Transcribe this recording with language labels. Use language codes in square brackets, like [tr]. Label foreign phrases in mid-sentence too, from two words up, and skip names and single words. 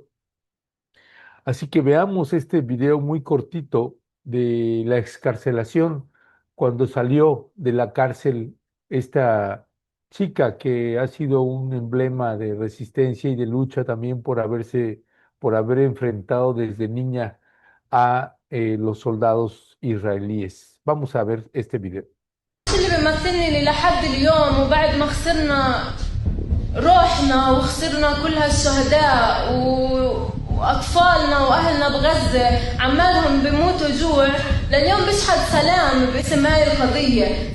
[es] Así que veamos este video muy cortito de la excarcelación cuando salió de la cárcel esta chica que ha sido un emblema de resistencia y de lucha también por haber enfrentado desde niña a los soldados israelíes. Vamos a ver este video. [ar] اللي بيمثلني لي لحد اليوم وبعد ما خسرنا روحنا وخسرنا كل هالشهداء وأطفالنا وأهلنا بغزة عمالهم بيموتوا جوع لليوم بيشحد سلام باسم هاي القضية.